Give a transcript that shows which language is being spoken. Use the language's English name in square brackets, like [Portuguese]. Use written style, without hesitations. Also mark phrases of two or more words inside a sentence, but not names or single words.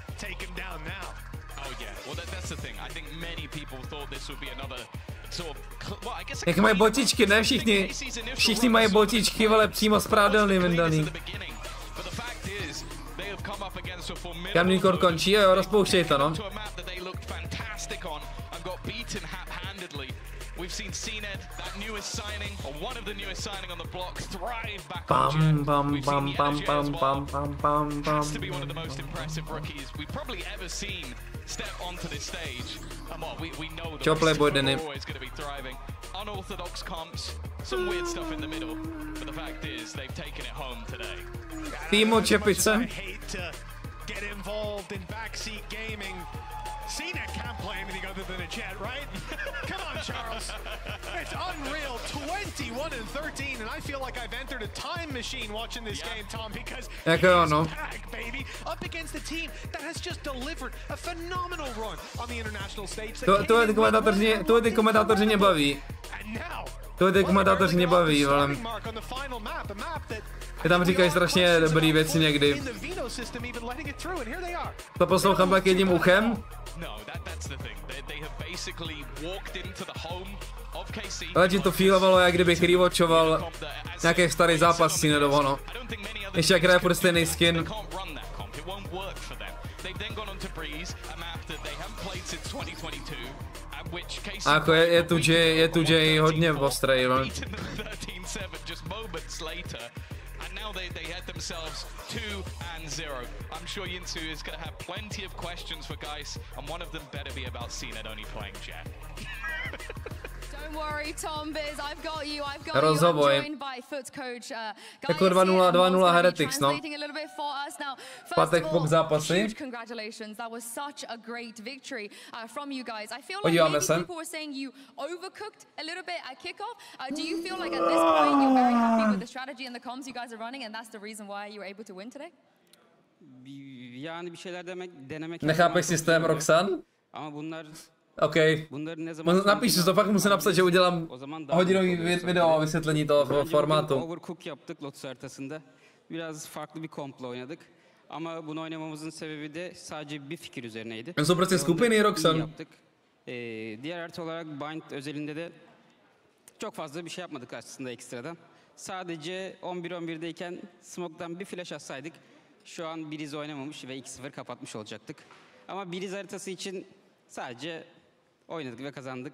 [Czech] Jak mají botičky, ne všichni. Všichni mají botičky, ale přímo z prádelny vyndaný. Kamný kor končí, jo, rozpouštěj to, no. Bam, bam, bam, bam, bam, bam, bam, bam, bam. [English] Step onto this stage, and we know that we're always going to be thriving. Unorthodox comps, some weird stuff in the middle, but the fact is they've taken it home today. Timo Čepice. I hate to get involved in backseat gaming. CNET can't play anything other than a jet, right? Come on, Charles. It's unreal. 21-13, and I feel like I've entered a time machine watching this game, Tom, because he's back, baby, up against a team that has just delivered a phenomenal run on the international stage. [Czech] To ty komentátoři nebaví. To ty komentátoři nebaví, ale ty tam říkají strašně dobrý věci někdy. To poslouchám tak jedním uchem. Ale ti to feelovalo, jak kdybych rewatchoval nějaký starý zápas si nedovono. Ještě jak hraje furt stejný skin. A jako je tu Jay hodně ostrý, no. [English] Now they had themselves 2-0. I'm sure Yinsu is going to have plenty of questions for Geis, and one of them better be about CNET only playing Jet. Don't worry, Tom Biz, I've got you. I'm joined by Foot's coach. [Czech] Jako 2-0 Heretics, no. Pátek po zápasy. [English] Congratulations, that was such a great victory from you guys. I feel like maybe people were saying you overcooked a little bit at kickoff. Do you feel like at this point you're very happy with the strategy and the comms you guys are running, and that's the reason why you were able to win today? [Turkish] Yani bir şeyler denemek. [Czech] Nechápeš systém, Roxan? [Turkish] Ama bunlar OK. [Czech] Napíš si to, fakt musím napsat, že udělám hodinový video o vysvětlení toho formátu. [Turkish] Overcook yaptık Lotus haritasında. Biraz farklı bir komplo oynadık. Ama bunu oynamamızın sebebi de sadece bir fikir üzerineydi. [Czech] Jsou prostě skupiny, Roxan. [Turkish] Diğer harita olarak Bind özelinde de çok fazla bir şey yapmadık aslında ekstradan. Sadece 11-11'deyken Smoke'dan bir flash atsaydık şu an Breeze oynamamış ve 2-0 kapatmış olacaktık. Ama Breeze haritası için sadece oynadık ve kazandık.